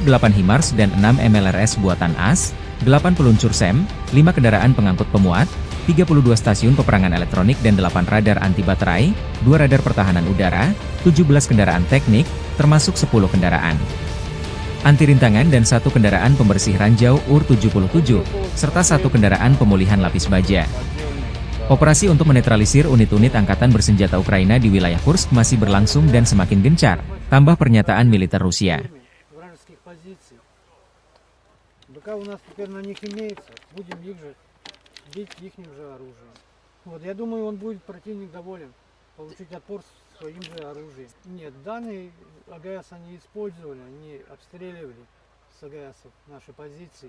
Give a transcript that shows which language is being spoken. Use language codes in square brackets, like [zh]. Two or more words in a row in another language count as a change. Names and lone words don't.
[id] 8 HIMARS dan 6 MLRS buatan AS, 8 peluncur SEM, 5 kendaraan pengangkut pemuat, 32 stasiun peperangan elektronik dan 8 radar anti baterai, 2 radar pertahanan udara, 17 kendaraan teknik, termasuk 10 kendaraan anti rintangan dan 1 kendaraan pembersih ranjau UR-77, serta 1 kendaraan pemulihan lapis baja. Operasi untuk menetralisir unit-unit Angkatan Bersenjata Ukraina di wilayah Kursk masih berlangsung dan semakin gencar, tambah pernyataan militer Rusia. [ru] Бить ихним же оружием. Вот, я думаю, он будет противник доволен получить отпор своим же оружием. Нет, данные АГС они использовали, они обстреливали с АГСов наши позиции.